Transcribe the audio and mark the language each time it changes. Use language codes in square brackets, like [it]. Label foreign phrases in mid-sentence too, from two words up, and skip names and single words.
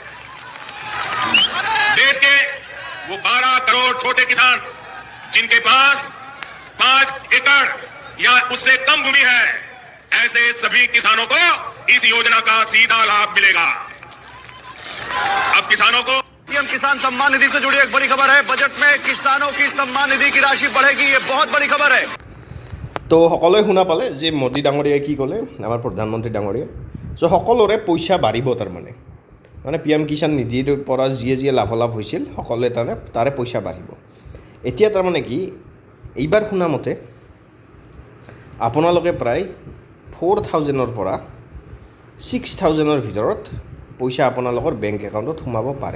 [hi] देश के वो 12 करोड़ छोटे किसान जिनके पास 5 एकड़ या उससे कम भूमि है, ऐसे सभी किसानों को इस योजना का सीधा लाभ मिलेगा। अब किसानों को पीएम किसान सम्मान निधि से जुड़ी एक बड़ी खबर है। बजट में किसानों की सम्मान निधि की राशि बढ़ेगी, ये बहुत बड़ी खबर है। [as] তো সকলোৱে শুনা পালে যে মোদী ডাঙৰীয়াই কি ক'লে, আমাৰ প্ৰধানমন্ত্ৰী ডাঙৰীয়াই। চ' সকলোৰে পইচা বাঢ়িব তাৰমানে, মানে পি এম কিষাণ নিধিৰ পৰা যিয়ে লাভালাভ হৈছিল সকলোৱে তাৰে পইচা বাঢ়িব। এতিয়া তাৰমানে কি, এইবাৰ শুনামতে আপোনালোকে প্ৰায় 4,000-ৰ পৰা 6,000-ৰ ভিতৰত পইচা আপোনালোকৰ [en] bank account [as] সোমাব পাৰে।